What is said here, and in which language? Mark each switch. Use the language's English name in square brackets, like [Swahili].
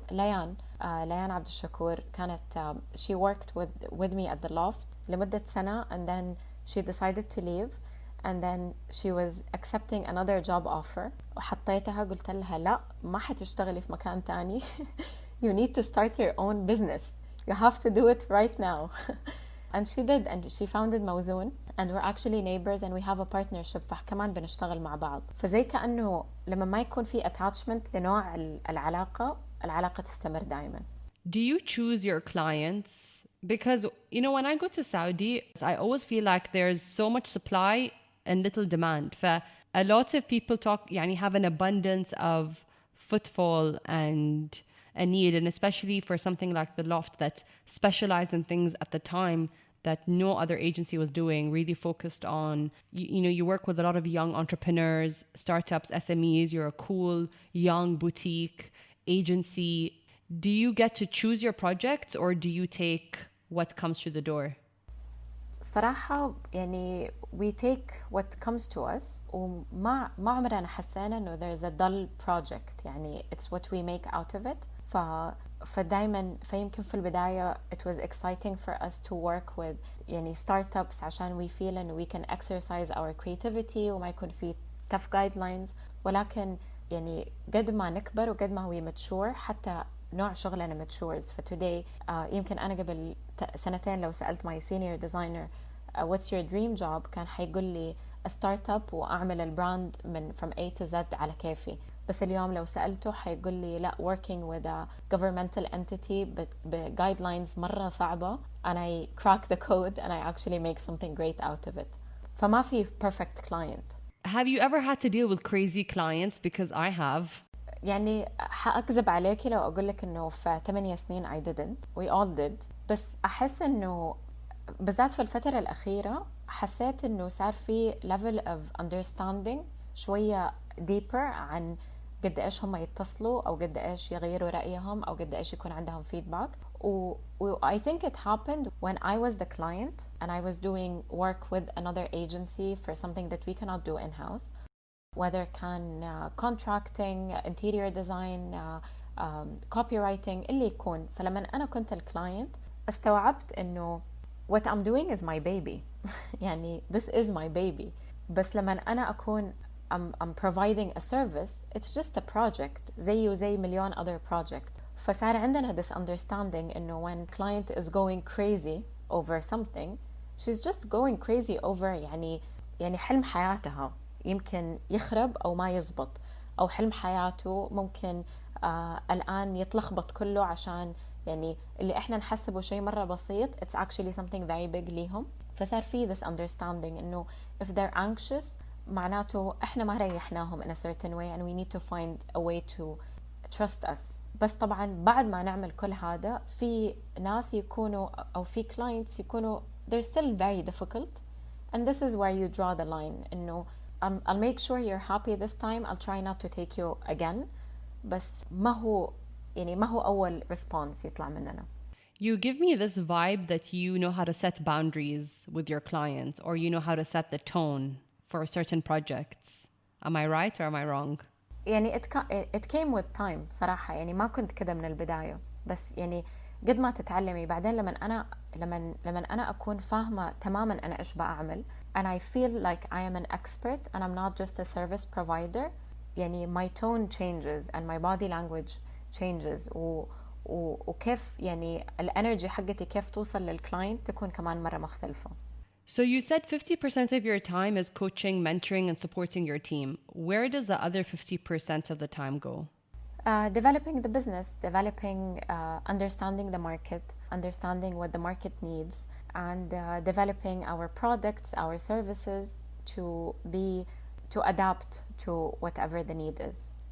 [Arabic] ليان عبد الشكور كانت [English] she worked with me at the loft [Arabic] لمدة سنة, [English] and then she decided to leave, and then she was accepting another job offer. [Arabic] وحطيتها قلت لها لا ما حتشتغلي في مكان تاني. [English] you need to start your own business, you have to do it right now. and she did, and she founded موزون, and we're actually neighbors and we have a partnership. [Arabic] فكمان بنشتغل مع بعض. فزي كأنه لما ما يكون في [English] attachment [Arabic] لنوع العلاقة تستمر دائما. [English] Do you choose your clients? Because when I go to Saudi, I always feel like there's so much supply and little demand. A lot of people have an abundance of footfall and a need, and especially for something like the Loft that specialized in things at the time that no other agency was doing, really focused on, you work with a lot of young entrepreneurs, startups, SMEs, you're a cool young boutique agency. Do you get to choose your projects, or do you take what comes through the door? [Arabic] صراحة يعني [English] we take what comes to us, [Arabic] وما عمرنا حسينا إنه [English] there's a dull project. يعني it's what we make out of it. [Arabic] فدايما فيمكن في البداية [English] it was exciting for us to work with يعني startups عشان we feel إنه we can exercise our creativity [Arabic] وما يكون في [English] tough guidelines. [Arabic] ولكن يعني قد ما نكبر وقد ما هو mature حتى نوع شغلنا [English] matures. today [Arabic] يمكن أنا قبل 2 سنين لو سألت [English] my senior designer what's your dream job [Arabic] كان حيقول لي [English] a startup [Arabic] وأعمل البراند [English] from A to Z [Arabic] على كيفي. بس اليوم لو سألته حيقول لي لا [English] working with a governmental entity ب guidelines [Arabic] مرة صعبة [English] and I crack the code and I actually make something great out of it. [Arabic] فما في [English] perfect client. Have you ever had to deal with crazy clients? Because I have. [Arabic] يعني حأكذب عليكي لو أقول لك إنه في 8 سنين [English] I didn't. We all did. [Arabic] بس أحس إنه بالذات في الفترة الأخيرة حسيت إنه صار في [English] level of understanding [Arabic] شوية deeper عن قد إيش هم يتصلوا أو قد إيش يغيروا رأيهم أو قد إيش يكون عندهم feedback. [English] I think it happened when I was the client and I was doing work with another agency for something that we cannot do in-house. whether كان contracting, interior design, copywriting [Arabic] اللي يكون. فلما أنا كنت الكلاينت استوعبت إنه [English] what I'm doing is my baby. يعني this is my baby. [Arabic] بس لما أنا أكون [English] I'm providing a service, it's just a project [Arabic] زيه زي مليون [English] other project. [Arabic] فصار عندنا [English] this understanding [Arabic] إنه [English] when client is going crazy over [Arabic] something, she's just going crazy over يعني حلم حياتها يمكن يخرب أو ما يزبط، أو حلم حياته ممكن الآن يتلخبط كله عشان يعني اللي إحنا نحسبه شيء مرة بسيط [English] it's actually something very big [Arabic] ليهم. [English] فصار في this understanding إنه if they're anxious [Arabic] معناته إحنا ما ريحناهم [English] in a certain way and we need to find a way to trust us. [Arabic] بس طبعا بعد ما نعمل كل هذا في ناس يكونوا أو في [English] clients يكونوا they're still very difficult and this is where you draw the line إنه I'll make sure you're happy this time. I'll try not to take you again. [Arabic] بس ما هو أول [English] response [Arabic] يطلع مننا. [English] You give me this vibe that you know how to set boundaries with your clients or you know how to set the tone for certain projects. Am I right or am I wrong? يعني it came with time [Arabic] صراحة. يعني ما كنت كده من البداية، بس يعني قد ما تتعلمي بعدين لما أنا أكون فاهمة تماما أنا إيش بعمل [English] and I feel like I am an expert and I'm not just a service provider. [Arabic] يعني [English] my tone changes and my body language changes [Arabic] وكيف يعني الانرجي حقتي كيف توصل للكلاينت تكون كمان مرة مختلفة. [English] So you said 50% of your time is coaching, mentoring, and supporting your team. Where does the other 50% of the time go? Developing the business, understanding the market, understanding what the market needs, and developing our products, our services to adapt to whatever the need is.